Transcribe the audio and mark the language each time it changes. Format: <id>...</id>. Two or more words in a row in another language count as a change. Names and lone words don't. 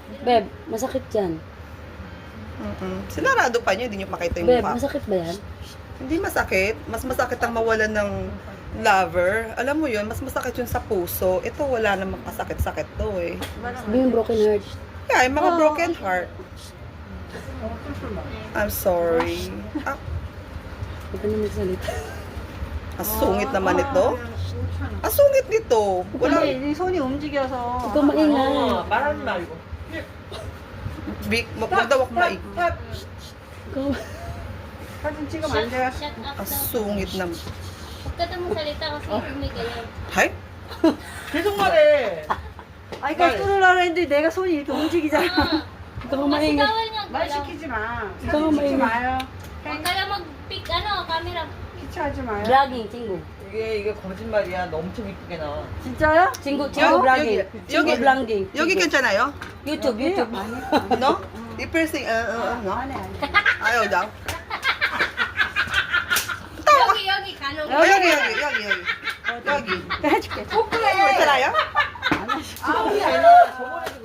<tl>Beb, masakit dyan. Sinarado pa niyo, hindi niyo makita yung Beb, mukha. masakit ba yan? Hindi masakit. Mas masakit ang mawalan ng lover. Alam mo yun, mas masakit yun sa puso. Ito wala namang kasakit-sakit to eh. Sabi yung</tl> <en>broken heart. Yeah,</en> <tl>yung mga</tl> <en>broken heart. I'm sorry.</en> <tl>Huwag ka na magsalita. Ang sungit naman ito. Ang sungit nito. Wala.</tl> <ko>네 손이 움직여서</ko> <tl>Huwag ka maingay.</tl> <ko>말하지 말고.</ko> <tl>Wag daw ako maig. Ikaw.</tl> <ko>사진 찍으면 안 돼요?</ko> <en>Shut up</en> <tl>Ang daw. sungit na. Huwag ka daw magsalita kasi umigayan. Hay?</tl> <ko>계속 말해. 아, 그러니까 뚫으려고 했는데 내가 손이 이렇게 움직이잖아.</ko> <tl>Huwag ka Kasi maingay. bawal nga</tl> <ko>말</ko> <tl>galaw.</tl> <ko>시키지 마.</ko> <tl>ikaw</tl> <ko>사진 찍지</ko> <tl>maingay.</tl> <ko>마요.</ko> <tl>Huwag ka lang mag-pick, camera.</tl> <ko>피치하지 마요. Vlogging, 친구. 이게 거짓말이야. 너 엄청 이쁘게 나와. 진짜요? 친구 여기, vlogging. 친구 여기. vlogging. 여기 괜찮아요? YouTube.</ko> <tl>No? I-piercing, no?</tl> <ko>안 해, 안 해.</ko> <tl>Ayaw daw?</tl> <ko>여기 간혹. 여기. 여기. 내가 해줄게. 괜찮아요? 안 하시. 아니야. 저번에</ko>